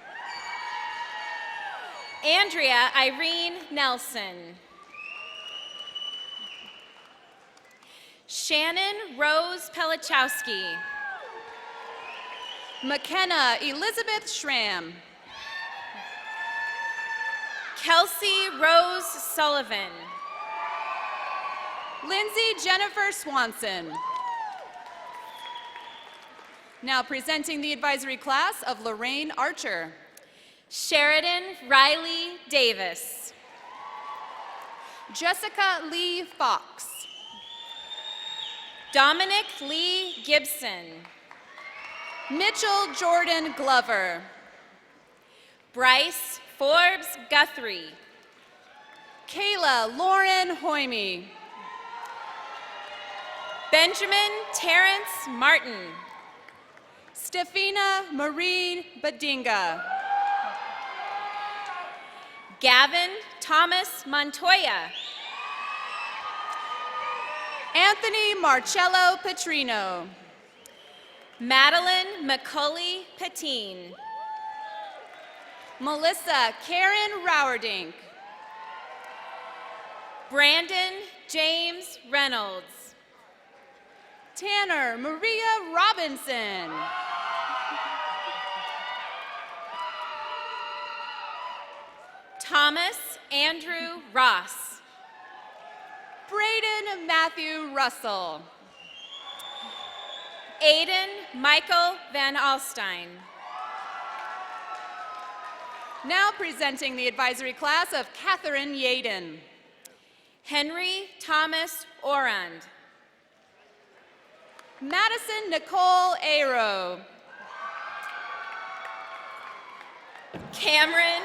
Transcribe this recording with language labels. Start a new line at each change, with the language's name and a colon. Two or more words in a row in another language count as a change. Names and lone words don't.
English: Andrea Irene Nelson. Shannon Rose Pelichowski. McKenna Elizabeth Schramm. Kelsey Rose Sullivan. Lindsay Jennifer Swanson. Now presenting the advisory class of Lorraine Archer. Sheridan Riley Davis. Jessica Lee Fox. Dominic Lee Gibson. Mitchell Jordan Glover. Bryce Forbes Guthrie. Kayla Lauren Hoyme. Benjamin Terrence Martin. Stefina Marie Badinga. Gavin Thomas Montoya. Anthony Marcello Petrino. Madeline McCulley Patine. Melissa Karen Rowerdink. Brandon James Reynolds. Tanner Maria Robinson. Thomas Andrew Ross. Braden Matthew Russell. Aiden Michael Van Alstyne. Now presenting the advisory class of Catherine Yaden. Henry Thomas Orand. Madison Nicole Aero. Cameron.